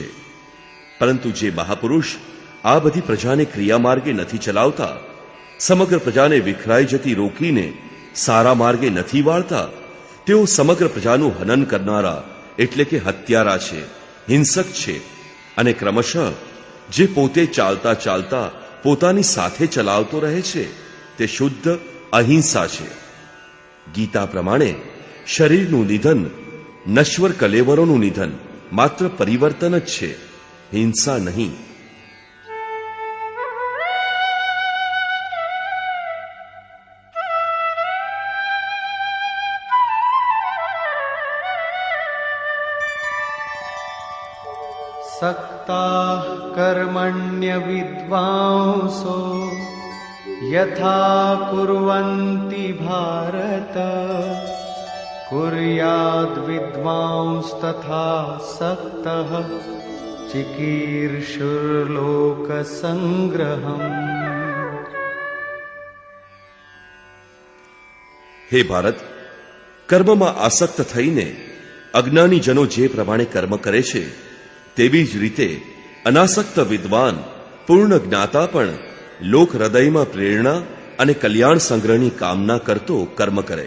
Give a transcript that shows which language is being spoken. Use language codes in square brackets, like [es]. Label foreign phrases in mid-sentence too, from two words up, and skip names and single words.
[gu] પરંતુ જે મહાપુરુષ આ બધી પ્રજાને ક્રિયા માર્ગે નથી ચલાવતા, સમગ્ર પ્રજાને વિખરાઈ જતી રોકીને સારા માર્ગે નથી વાળતા, તેઓ સમગ્ર પ્રજાનું હનન કરનારા એટલે કે હત્યારા છે, હિંસક છે અને ક્રમશઃ જે પોતે ચાલતા ચાલતા પોતાની સાથે ચલાવતો રહે છે તે શુદ્ધ અહિંસા છે. ગીતા પ્રમાણે શરીરનું નિધન, નશ્વર કલેવરોનું નિધન માત્ર પરિવર્તન જ છે, હિંસા નહીં. [sa] सक्ताः कर्मण्य विद्वांसो यथा कुर्वन्ति भारत कुर्याद् विद्वांस तथा सक्तः चिकीर्षुर्लोक संग्रहम्. [gu] હે ભારત, કર્મમાં આસક્ત થઈને અજ્ઞાની જનો જે પ્રમાણે કર્મ કરે છે તેવી જ રીતે અનાસક્ત વિદ્વાન પૂર્ણ જ્ઞાતા પણ લોક હૃદયમાં પ્રેરણા અને કલ્યાણ સંગ્રહની કામના કરતો કર્મ કરે.